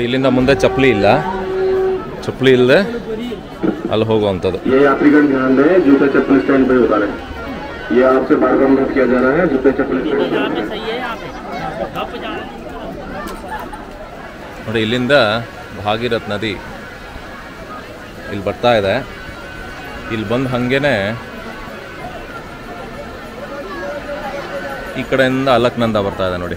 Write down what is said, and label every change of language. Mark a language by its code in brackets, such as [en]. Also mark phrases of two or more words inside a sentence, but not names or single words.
[kn] ಇಲ್ಲಿಂದ ಮುಂದೆ ಚಪ್ಪಲಿ ಇಲ್ಲ, ಚಪ್ಪಲಿ ಇಲ್ಲದೆ ಅಲ್ಲಿ ಹೋಗುವಂಥದ್ದು. [hi] ये आपसे बार बार अनुरोध किया जा रहा है जूते चप्पल [kn] ನೋಡಿ ಇಲ್ಲಿಂದ ಭಾಗೀರಥ್ ನದಿ ಇಲ್ಲಿ ಬರ್ತಾ ಇದೆ. ಇಲ್ಲಿ ಬಂದು ಹಾಗೇನೆ ಈ ಕಡೆಯಿಂದ ಅಲಕ್ನಂದ ಬರ್ತಾ ಇದೆ ನೋಡಿ.